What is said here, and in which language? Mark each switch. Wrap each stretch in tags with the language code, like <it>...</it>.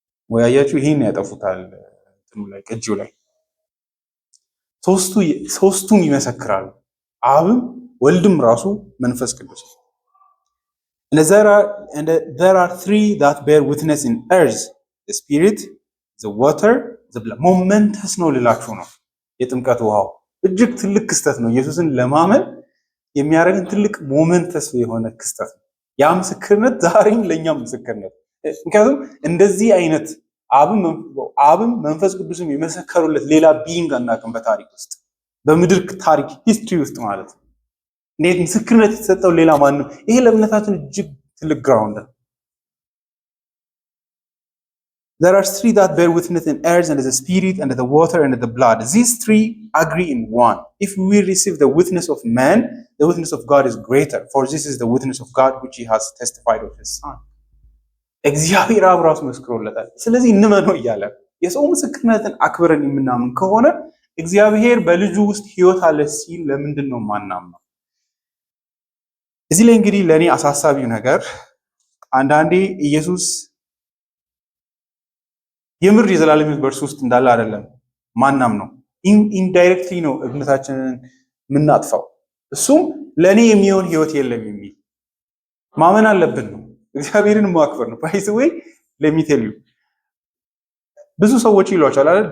<am>ወያያችሁ ይሄን ያጠፉታል ላይ ቅጂው ላይ ሶስቱም ይመሰክራሉ፣ አብም ወልድም ራሱ መንፈስ ቅዱስ።</am> <en>And there are three that bear witness in earth, the Spirit, the water, the blood.</en> <am>ሞመንተስ ነው ልላችሁ ነው የጥምቀት ውሃው እጅግ ትልቅ ክስተት ነው። ኢየሱስን ለማመን የሚያደርግን ትልቅ ሞመንተስ የሆነ ክስተት ነው። ያ ምስክርነት ዛሬም ለእኛም ምስክርነት፣ ምክንያቱም እንደዚህ አይነት አብም መንፈስ ቅዱስም የመሰከሩለት ሌላ ቢይንግ አናውቅም በታሪክ ውስጥ በምድር ታሪክ ሂስትሪ ውስጥ ማለት ነው። እንዴት ምስክርነት የተሰጠው ሌላ ማንም? ይሄ ለእምነታችን እጅግ ትልቅ ግራውንድ ነው።</am> <en>There are three that bear witness in earth, and the Spirit, and the water, and the blood. These three agree in one. If we receive the witness of man, the witness of God is greater, for this is the witness of God which he has testified of his Son.</en> <am>እግዚአብሔር አብ ራሱ መስክሮለታል። ስለዚህ እንመነው እያለ የሰው ምስክርነትን አክብረን የምናምን ከሆነ እግዚአብሔር በልጁ ውስጥ ሕይወት አለ ሲል ለምንድን ነው ማናምነው? እዚህ ላይ እንግዲህ ለእኔ አሳሳቢው ነገር አንዳንዴ ኢየሱስ የምር የዘላለም ሕይወት በእርሱ ውስጥ እንዳለ አይደለም ማናምነው፣ ኢንዳይሬክትሊ ነው እምነታችንን የምናጥፋው። እሱም ለእኔ የሚሆን ሕይወት የለም የሚል ማመን አለብን ነው። እግዚአብሔርን ማክበር ነው። ባይዘ ወይ ለሚቴል ዩ ብዙ ሰዎች ይሏቸዋል አይደል?</am>